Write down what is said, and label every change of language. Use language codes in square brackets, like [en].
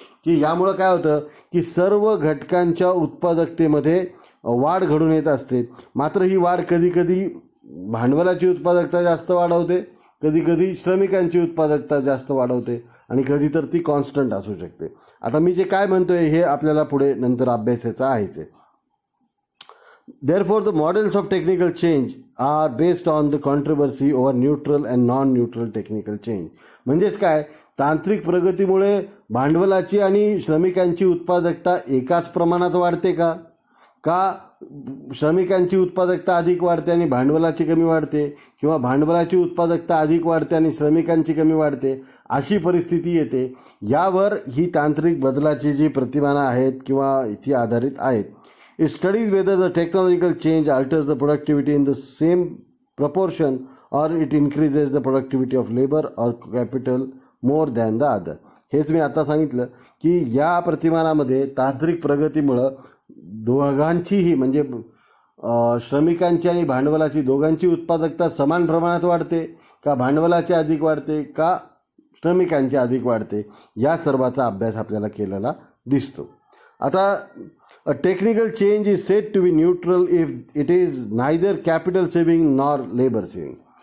[mr] की यामुळं काय होतं की सर्व घटकांच्या उत्पादकतेमध्ये वाढ घडून येत असते. मात्र ही वाढ कधीकधी भांडवलाची उत्पादकता जास्त वाढवते, कधीकधी श्रमिकांची उत्पादकता जास्त वाढवते आणि कधी तर ती कॉन्स्टंट असू शकते. आता मी जे काय म्हणतोय हे आपल्याला पुढे नंतर अभ्यासाचं आहेच आहे. [en] Therefore, the models of technical change are based on the controversy over neutral and non-neutral technical change. [mr] म्हणजेच काय, तांत्रिक प्रगतीमुळे भांडवलाची आणि श्रमिकांची उत्पादकता एकाच प्रमाणात वाढते का श्रमिकांची उत्पादकता अधिक वाढते आणि भांडवलाची कमी वाढते, किंवा भांडवलाची उत्पादकता अधिक वाढते आणि श्रमिकांची कमी वाढते, अशी परिस्थिती येते. यावर ही तांत्रिक बदलाची जी प्रतिमानं आहेत किंवा ती आधारित आहेत. [en] It studies whether the technological change alters the productivity in the same proportion or it increases the productivity of labor or capital more than the other. [mr] हेच मी आता सांगितलं की या प्रतिमानामध्ये तांत्रिक प्रगतीमुळं दोघांचीही म्हणजे श्रमिकांची आणि भांडवलाची दोघांची उत्पादकता समान प्रमाणात वाढते का भांडवलाची अधिक वाढते का श्रमिकांची अधिक वाढते, या सर्वाचा अभ्यास आपल्याला केलेला दिसतो. आता [en] a technical change is said to be neutral if it is neither capital saving nor labor saving.